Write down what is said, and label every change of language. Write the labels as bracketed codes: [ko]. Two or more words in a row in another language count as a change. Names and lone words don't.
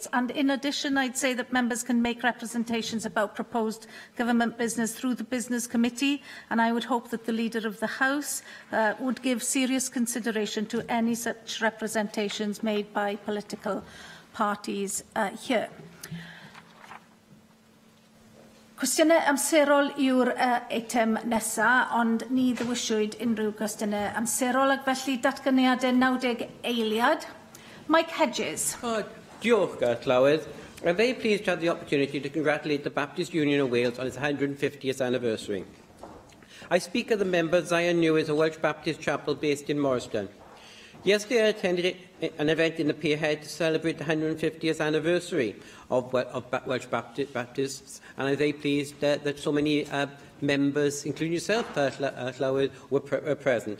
[en] And in addition, I'd say that members can make representations about proposed government business through the Business Committee, and I would hope that the Leader of the House would give serious consideration to any such representations made by political parties here. [cy] Cwestiynau amserol yw'r eitem nesaf, ond ni ddywisiwyd unrhyw cwestiynau amserol ac felly datganiadau 90 eiliad. Mike Hedges. Diolch, Llywyd. [en] I'm very pleased to have the opportunity to congratulate the Baptist Union of Wales on its 150th anniversary. I speak as a member of Zion News, a Welsh Baptist chapel based in Morriston. Yesterday, I attended an event in the Pierhead to celebrate the 150th anniversary of Welsh Baptists, and I'm very pleased that so many members, including yourself, Llywyd, were present.